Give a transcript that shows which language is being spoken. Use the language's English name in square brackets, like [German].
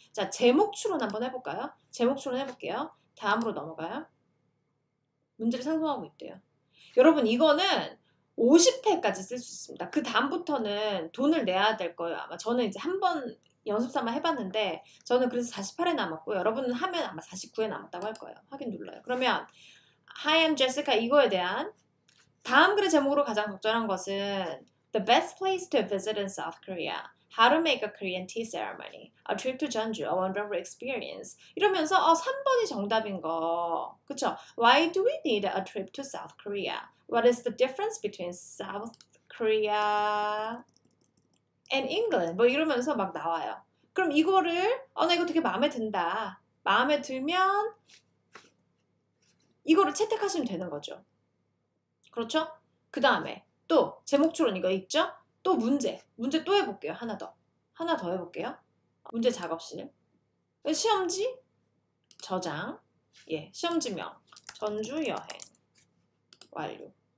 [Korean] 자, 제목 추론 한번 해볼까요? 제목 추론 해볼게요. 다음으로 넘어가요. 문제를 상상하고 있대요. 여러분 이거는 50회까지 쓸 수 있습니다. 그 다음부터는 돈을 내야 될 거예요. 아마 저는 이제 한 번 연습삼아 해봤는데 저는 그래서 48회 남았고 여러분은 하면 아마 49회 남았다고 할 거예요. 확인 눌러요. 그러면 Hi, I'm Jessica 이거에 대한 다음 글의 제목으로 가장 적절한 것은 [English] The best place to visit in South Korea. How to make a Korean tea ceremony. A trip to Jeonju. A wonderful experience. [Korean] 이러면서 3번이 정답인 거. 그쵸? [English] Why do we need a trip to South Korea? What is the difference between South Korea and England? [Korean] 뭐 이러면서 막 나와요. 그럼 이거를 나 이거 되게 마음에 든다. 마음에 들면 이거를 채택하시면 되는 거죠. 그렇죠? 그 다음에 또 제목 추론 이거 있죠? 또 문제 또 해볼게요. 하나 더 해볼게요. 문제 작업실 시험지 저장 시험지명 전주 여행 완료.